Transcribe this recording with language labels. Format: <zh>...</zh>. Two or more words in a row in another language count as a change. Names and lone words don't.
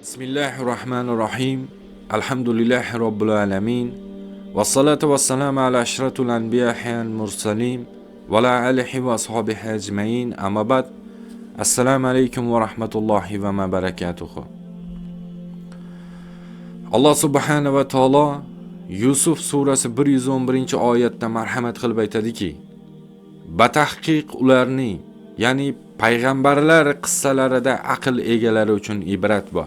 <ar>بسم الله الرحمن الرحيم. الحمد لله رب العالمين. والصلاة والسلام على أشرف الأنبياء والمرسلين وعلى آله وأصحابه أجمعين. أما بعد. السلام عليكم ورحمة الله وبركاته.</ar> <uz>Alloh</uz> <ar>سبحانه وتعالى</ar> <uz>Yusuf surasi 111-oyatda marhamat qilib aytadiki: "Batahqiq ularning, ya'ni payg'ambarlar qissalarida aql egalari uchun ibrat bor."</uz>